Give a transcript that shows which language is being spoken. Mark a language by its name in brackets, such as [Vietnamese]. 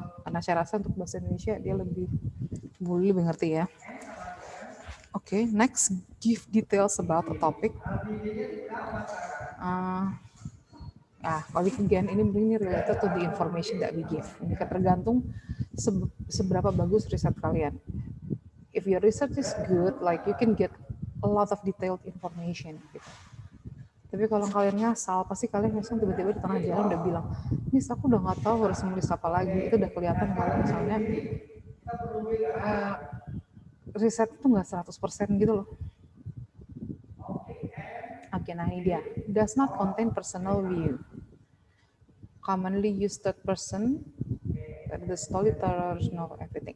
[Indonesian] Karena saya rasa untuk bahasa Indonesia dia Bully lebih ngerti ya. [English] Okay, next, give details about the topic. Again, ini related to the information that we give. [Indonesian] Ini tergantung seberapa bagus riset kalian. [English] If your research is good, like you can get a lot of detailed information. [Indonesian] Gitu. Tapi kalau kalian ngasal, pasti kalian tiba-tiba di tengah jalan udah bilang, Miss, aku udah nggak tahu harus nulis apa lagi. Itu udah kelihatan kalau misalnya riset itu nggak 100% gitu loh. Oke, nah ini dia. [English] Does not contain personal view. Commonly used third person, the storytellers know everything.